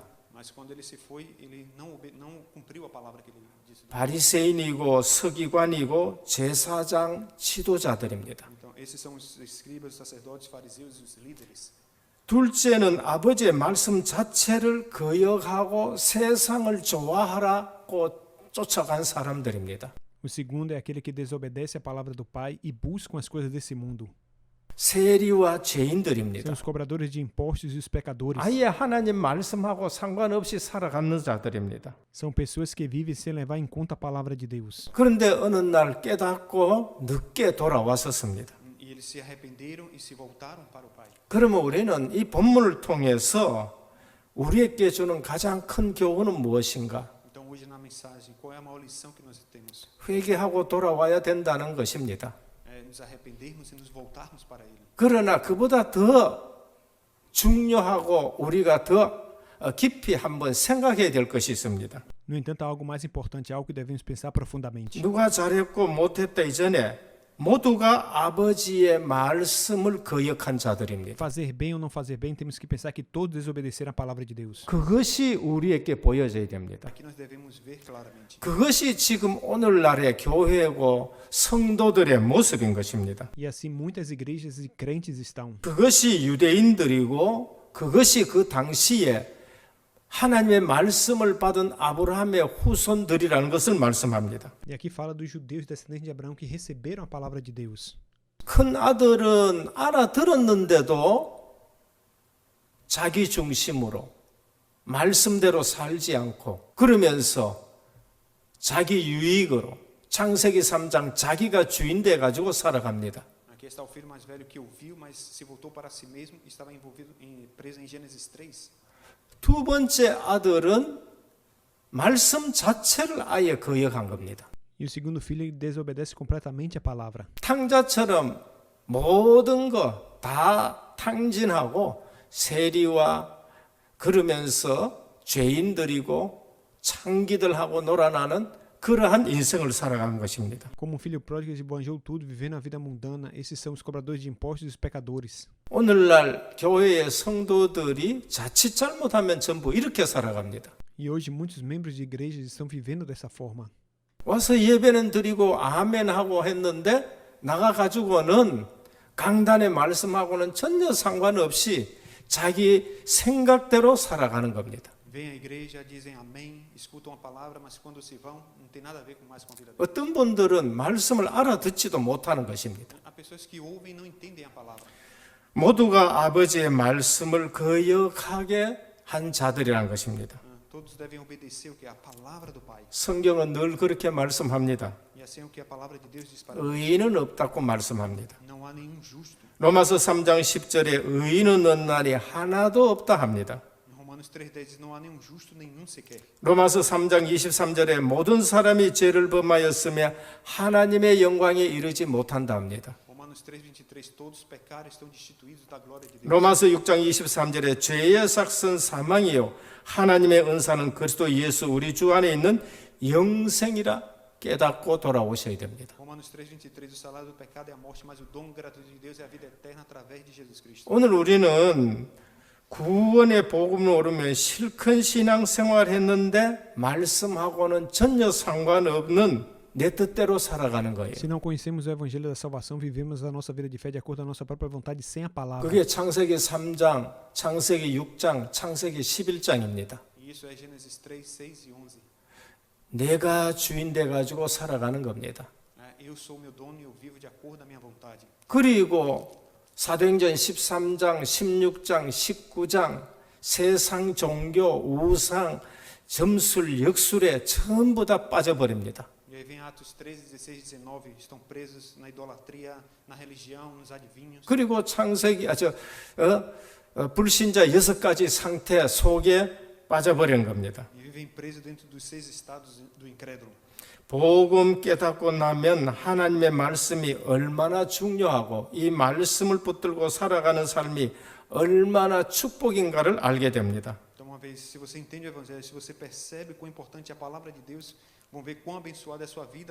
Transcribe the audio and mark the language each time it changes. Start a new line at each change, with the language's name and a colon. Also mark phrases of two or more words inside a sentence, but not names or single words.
Portuguese: Mas quando ele se foi, ele não cumpriu a palavra que ele disse.
Korean: 바리새인이고 서기관이고 제사장 지도자들입니다.
Portuguese: Então, esses são os escribas, os sacerdotes, os fariseus e os líderes.
Korean: 둘째는 아버지의 말씀 자체를 거역하고 세상을 좋아하라고 쫓아간 사람들입니다.
Portuguese: O segundo é aquele que desobedece a palavra do pai e buscam as coisas desse mundo.
Korean: 세리와
Portuguese: São
Korean: 죄인들입니다.
Portuguese: os cobradores de impostos e os pecadores.
Korean: 아예 하나님 말씀하고 상관없이 살아가는 자들입니다.
Portuguese: São pessoas que vivem sem levar em conta a palavra de Deus.
Korean: 그런데 어느 날 깨닫고 늦게 돌아왔었습니다.
Portuguese: E eles se arrependeram e se voltaram para o Pai.
Korean: 그러면 우리는 이 본문을 통해서 우리에게 주는 가장 큰 교훈은 무엇인가?
Portuguese: Então, hoje na mensagem, qual é a maior lição que nós temos?
Korean: 회개하고 돌아와야 된다는 것입니다.
Portuguese: É nos arrependermos e nos voltarmos para Ele.
Korean: 그러나 그보다 더 중요하고 우리가 더 깊이 한번 생각해야 될 것이 있습니다.
Portuguese: No entanto, há algo mais importante, algo que devemos pensar profundamente.
Korean: 누가 잘했고 못했다 이전에 모두가 아버지의 말씀을 거역한 자들입니다.
Portuguese: Fazer bem ou não fazer bem, temos que pensar que todos desobedeceram a palavra de Deus.
Korean: 그것이 우리에게 보여져야 됩니다.
Portuguese: Aqui nós devemos ver claramente.
Korean: 그것이 지금 오늘날의 교회고 성도들의 모습인 것입니다.
Portuguese: E assim muitas igrejas e crentes estão.
Korean: 그것이 유대인들이고 그것이 그 당시에 하나님의 말씀을 받은 아브라함의 후손들이라는 것을 말씀합니다.
Portuguese: E aqui fala dos judeus descendentes de Abraão que receberam a palavra de Deus.
Korean: 큰 아들은 알아들었는데도 자기 중심으로 말씀대로 살지 않고 그러면서 자기 유익으로 창세기 3장 자기가 주인 돼 가지고 살아갑니다.
Portuguese: Aqui está o filho mais velho que ouviu, mas se voltou para si mesmo e estava preso em Gênesis 3.
Korean: 두 번째 아들은 말씀 자체를 아예 거역한 겁니다.
Portuguese: E o segundo filho ele desobedece completamente a palavra.
Korean: 탕자처럼 모든 거 다 탕진하고 세리와 그러면서 죄인들이고 창기들하고 놀아나는 그러한 인생을 살아가는 것입니다.
Portuguese: Como um filho pródigo, ele esbanjou tudo, vivendo a vida mundana. Esses são os cobradores de impostos e os pecadores.
Korean: 오늘날 교회의 성도들이 자칫 잘못하면 전부 이렇게 살아갑니다.
Portuguese: E hoje muitos membros de igrejas estão vivendo dessa forma.
Korean: 와서 예배는 드리고 아멘 하고 했는데 나가가지고는 강단의 말씀하고는 전혀 상관없이 자기 생각대로 살아가는 겁니다.
Portuguese: Vêm à igreja, dizem amém, escutam a palavra, mas quando se vão, não tem nada a ver mais com a vida deles.
Korean: 어떤 분들은 말씀을 알아듣지도 못하는 것입니다.
Portuguese: Há pessoas que ouvem e não entendem a palavra.
Korean: 모두가 아버지의 말씀을 거역하게 한 자들이라는 것입니다.
Portuguese: Todos devem obedecer o que é a palavra do Pai.
Korean: 성경은 늘 그렇게 말씀합니다.
Portuguese: E assim é o que a palavra de Deus diz para nós.
Korean: 의인은 없다고 말씀합니다.
Portuguese: Não há nenhum justo.
Korean: 로마서 3장 10절에 의인은 없나니 하나도 없다 합니다.
Portuguese: Em Romanos 3:10 diz, não há nenhum justo, nenhum sequer.
Korean: 로마서 3장 23절에 모든 사람이 죄를 범하였으며 하나님의 영광에 이르지 못한다 합니다.
Portuguese: Romanos 3:23, todos pecaram e estão destituídos da glória de Deus.
Korean: 로마서 6장 23절에 죄의 삭은 사망이요 하나님의 은사는 그리스도 예수 우리 주 안에 있는 영생이라 깨닫고 돌아오셔야 됩니다.
Portuguese: Romanos 3:23, o salário do pecado é a morte, mas o dom gratuito de Deus é a vida eterna através de Jesus Cristo.
Korean: 오늘 우리는 구원의 복음을 오르면 실컷 신앙생활 했는데 말씀하고는 전혀 상관없는 내 뜻대로 살아가는 거예요.
Portuguese: Se não conhecemos o evangelho da salvação, vivemos a nossa vida de fé de acordo com a nossa própria vontade, sem a palavra.
Korean: 그게 창세기 3장, 창세기 6장, 창세기 11장입니다.
Portuguese: E isso é Gênesis 3, 6 e 11.
Korean: 내가 주인 돼 가지고 살아가는 겁니다.
Portuguese: Eu sou meu dono e eu vivo de acordo com a minha vontade.
Korean: 그리고 사도행전 13장, 16장, 19장 세상 종교, 우상, 점술, 역술에 전부 다 빠져버립니다.
Portuguese: E aí vem Atos 13, 16 e 19, estão presos na idolatria, na religião, nos adivinhos.
Korean: 그리고 창세기 불신자 6가지 상태 속에 빠져버린 겁니다.
Portuguese: E vivem presos dentro dos 6 estados do incrédulo.
Korean: 복음 깨닫고 나면 하나님의 말씀이 얼마나 중요하고 이 말씀을 붙들고 살아가는 삶이 얼마나 축복인가를 알게 됩니다.
Portuguese: Então, uma vez, se você entende o evangelho, se você percebe quão importante é a palavra de Deus, vão ver quão abençoada é a sua vida